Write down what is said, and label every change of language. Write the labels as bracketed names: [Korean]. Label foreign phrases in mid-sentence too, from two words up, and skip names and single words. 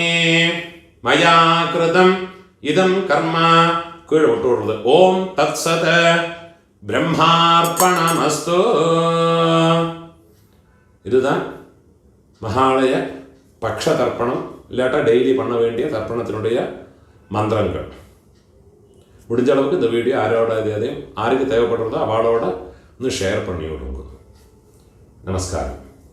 [Sanskrit] മയാ കൃതം ഇദം കർമ്മ [Malayalam] കീഴ് വിട്ടുകൊടുത്തത്. [Sanskrit] ഓം തത്സത് ബ്രഹ്മാർപ്പണമസ്തു. [Tamil] இதுதான் மகாலய பக்ஷ தர்ப்பணம் இல்லாட்டா டெய்லி பண்ண வேண்டிய தர்ப்பணத்தினுடைய மந்திரங்கள். முடிஞ்ச அளவுக்கு இந்த வீடியோ யாரோட அதையும் யாருக்கு தேவைப்படுறதோ அவளோட ഒന്ന് ഷെയർ பண்ணி விடுங்க. நமஸ்காரம்.